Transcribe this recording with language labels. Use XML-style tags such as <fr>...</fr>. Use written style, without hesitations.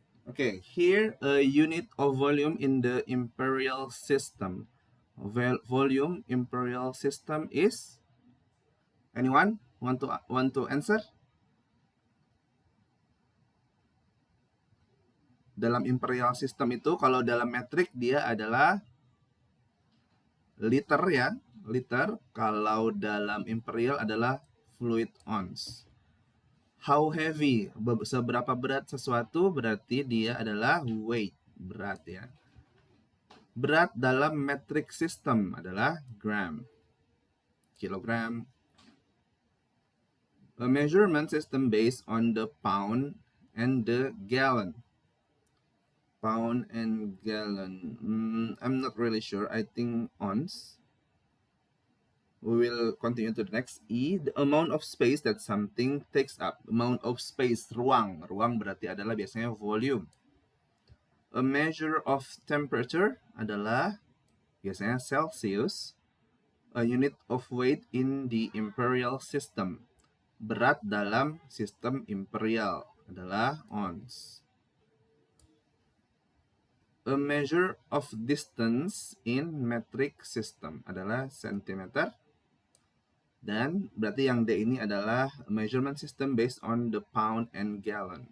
<en>Okay, here a unit of volume in the imperial system. Volume imperial system is, anyone want to answer?</en> <id>Dalam imperial system itu kalau dalam metrik dia adalah liter ya, liter. Kalau dalam imperial adalah fluid ounce.</id> <en>How heavy,</en> <id>seberapa berat sesuatu berarti dia adalah weight, berat ya. Berat dalam metric system adalah gram, kilogram.</id> <en>A measurement system based on the pound and the gallon. Pound and gallon. I'm not really sure. I think ounce. We will continue to the next E. The amount of space that something takes up. Amount of space,</en> <id>ruang. Ruang berarti adalah biasanya volume.</id> <en>A measure of temperature</en> <id>adalah biasanya</id> <en>Celsius. A unit of weight in the imperial system.</en> <id>Berat dalam sistem imperial adalah ounce.</id> <en>A measure of distance in metric system</en> <id>adalah</id> <en>centimeter.</en> <id>Dan berarti yang D ini adalah</id> <en>measurement system based on the pound and gallon.</en>